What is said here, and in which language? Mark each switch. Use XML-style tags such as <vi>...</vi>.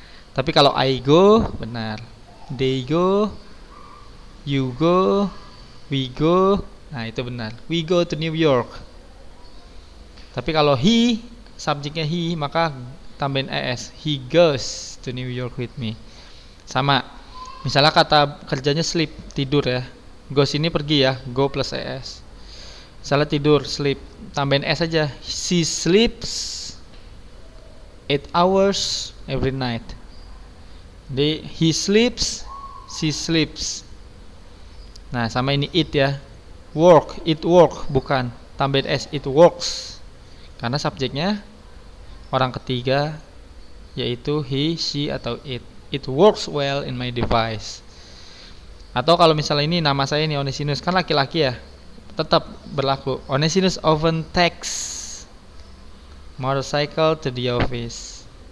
<id>Tapi kalau</id> <en>I go,</en> <id>benar.</id> <en>They go, you go, we go.</en> <id>Nah, itu benar.</id> <en>We go to New York.</en> <id>Tapi kalau he, subjeknya he, maka tambahin es.</id> <en>He goes to New York with me.</en> <id>Sama. Misalnya kata kerjanya sleep, tidur ya. Goes ini pergi ya, go plus es. Misalnya tidur, sleep, tambahin s aja.</id> <en>She sleeps 8 hours every night.</en> <id>Jadi</id> <en>he sleeps, she sleeps.</en> <id>Nah, sama ini it ya. Work, it work, bukan. Tambahin s,</id> <en>it works.</en> <id>Karena subjeknya orang ketiga yaitu he, she, atau it.</id> <en>It works well in my device.</en> <id>Atau kalau misalnya ini nama saya ini Onesimus, kan laki-laki ya, tetap berlaku.</id> <en>Onesimus often takes motorcycle to the office.</en>